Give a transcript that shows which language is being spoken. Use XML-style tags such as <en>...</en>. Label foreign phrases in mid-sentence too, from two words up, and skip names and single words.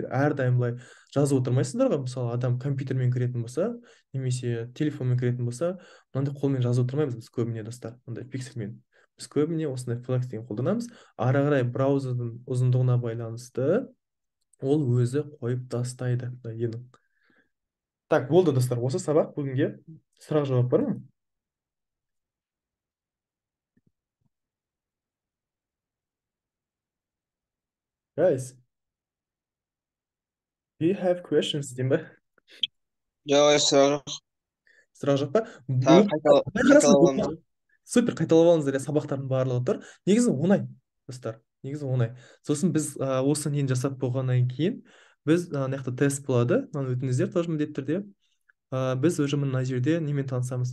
<kk>Әрдайым былай жазып отырмайсыздар ғой. Мысалы, адам компьютермен кіретін болса, немесе телефонмен кіретін болса, мынандай қолмен жазып отырмаймыз біз көбіне, достар, мындай пиксельмен. Біз көбіне осындай flex деген қолданамыз. Ары қарай браузердің ұзындығына байланысты ол өзі қойып тастайды. Так, болды, достар. Осы сабақ бүгінге. Сұрақ жауап бар ма?</kk> <en>Guys, do you have questions,</en> <kk>деймін ба? Жоқ, Сұрақ жоқ па? қайталап Супер, қайталап алыңыздар, сабақтардың барлығы тұр. Негізі оңай, достар. Негізі оңай. Сосын біз осы нені жасап болғаннан кейін, біз мына жақта тест болады. Мынаны өтіңіздер тоже міндетті түрде. Біз уже мына жерде немен танысамыз?</kk>